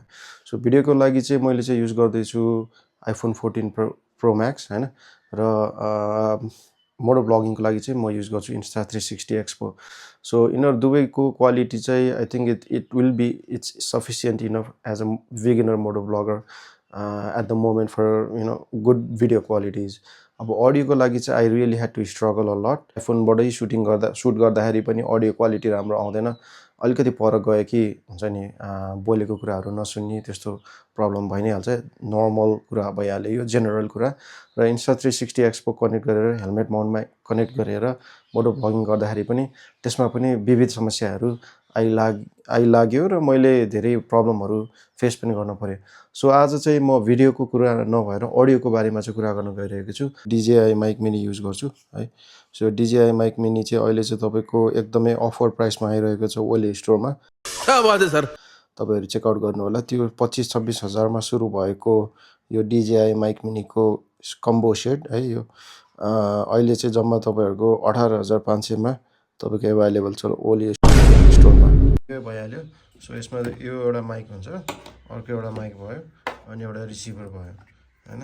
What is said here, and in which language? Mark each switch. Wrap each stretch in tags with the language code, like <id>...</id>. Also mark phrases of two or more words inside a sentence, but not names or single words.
<ne>सो भिडियोको लागि चाहिँ मैले चाहिँ युज गर्दै छु iPhone 14 Pro Max हैन र</ne> <en>moto vloggingको</en> <ne>लागि चाहिँ म युज गर्छु Insta360 Expo। सो यिनीहरु दुवैको क्वालिटी चाहिँ</ne> <en>I think it's sufficient enough as a beginner moto blogger at the moment for good video qualities.</en> <ne>अब अडियोको लागि चाहिँ</ne> <en>I really had to struggle a lot.</en> <ne>फोनबाटै सुट गर्दाखेरि पनि</ne> <en>audio quality</en> <ne>राम्रो आउँदैन, अलिकति पर गयो कि हुन्छ नि बोलेको कुराहरू नसुन्ने त्यस्तो प्रब्लम भइ नै हाल्छ। नर्मल कुरा भइहाल्यो, यो जेनरल कुरा। र Insta360 Expo कनेक्ट गरेर</ne> <en>helmet mountमा</en> <ne>कनेक्ट गरेर</ne> <en>moto vlogging</en> <ne>गर्दाखेरि पनि त्यसमा पनि विविध समस्याहरू आइलाग्यो र मैले धेरै प्रब्लमहरू फेस पनि गर्न पर्यो। सो आज चाहिँ म भिडियोको कुरा नभएर अडियोको बारेमा चाहिँ कुरा गर्न गइरहेको छु। DJI माइक मिनी युज गर्छु है। सो DJI माइक मिनी चाहिँ अहिले चाहिँ तपाईको एकदमै</ne> <en>offer priceमा</en> <ne>आइरहेको छ ओले स्टोरमा।</ne> <hi>क्या बात है सर,</hi> <ne>तपाईहरु</ne> <en>check out</en> <ne>गर्नु होला। त्यो 25-26 हजार मा सुरु भएको यो DJI माइक मिनीको</ne> <en>combo set</en> <ne>है। यो अहिले चाहिँ जम्मा तपाईहरुको 18,500 मा तपाईको अवेलेबल छ ओले स्टोरमा। यो भइहाल्यो। सो यसमा यो एउटा माइक हुन्छ, अर्को एउटा माइक भयो अनि एउटा रिसिभर भयो हैन।</ne>